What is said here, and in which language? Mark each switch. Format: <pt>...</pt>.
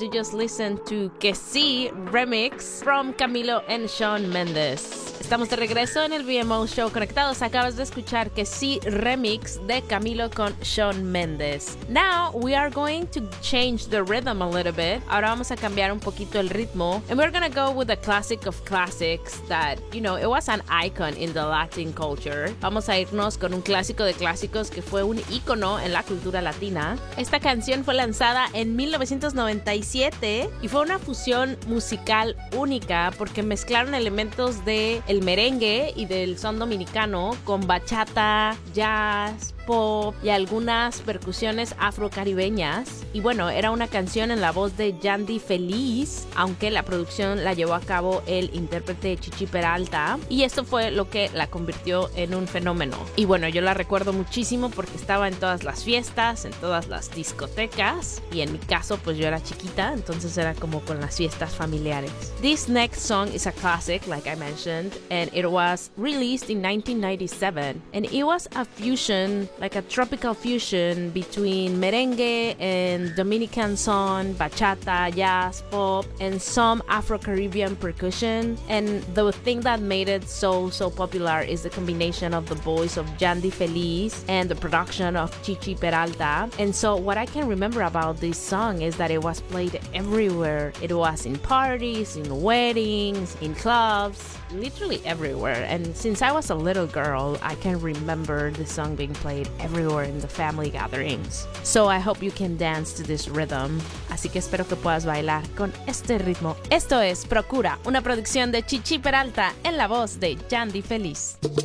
<en>You just listened to Que Si Remix from Camilo and Shawn Mendes.</en> <es>Estamos de regreso en el BMO Show Conectados. Acabas de escuchar Que Si Remix de Camilo con Shawn Mendes.</es> <en>Now we are going to change the rhythm a little bit.</en> <es>Ahora vamos a cambiar un poquito el ritmo.</es> <en>And we're going to go with a classic of classics that, you know, it was an icon in the Latin culture.</en> <es>Vamos a irnos con un clásico de clásicos que fue un ícono en la cultura latina. Esta canción fue lanzada en 1997 y fue una fusión musical única porque mezclaron elementos de el merengue y del son dominicano con bachata, jazz, pop y algunas percusiones afrocaribeñas. Y bueno, era una canción en la voz de Yandy Feliz, aunque la producción la llevó a cabo el intérprete Chichi Peralta, y esto fue lo que la convirtió en un fenómeno. Y bueno, yo la recuerdo muchísimo porque estaba en todas las fiestas, en todas las discotecas, y en mi caso pues yo era chiquita, entonces era como con las fiestas familiares.</es> <en>This next song is a classic, like I mentioned, and it was released in 1997, and it was a fusion, like a tropical fusion between merengue and Dominican son, bachata, jazz, pop, and some Afro-Caribbean percussion. And the thing that made it so popular is the combination of the voice of Yandy Feliz and the production of Chichi Peralta. And so what I can remember about this song is that it was played everywhere. It was in parties, in weddings, in clubs, literally everywhere. And since I was a little girl, I can remember the song being played everywhere in the family gatherings. So I hope you can dance to this rhythm.</en> <es>Así que espero que puedas bailar con este ritmo. Esto es Procura, una producción de Chichi Peralta en la voz de Yandy Feliz.</es>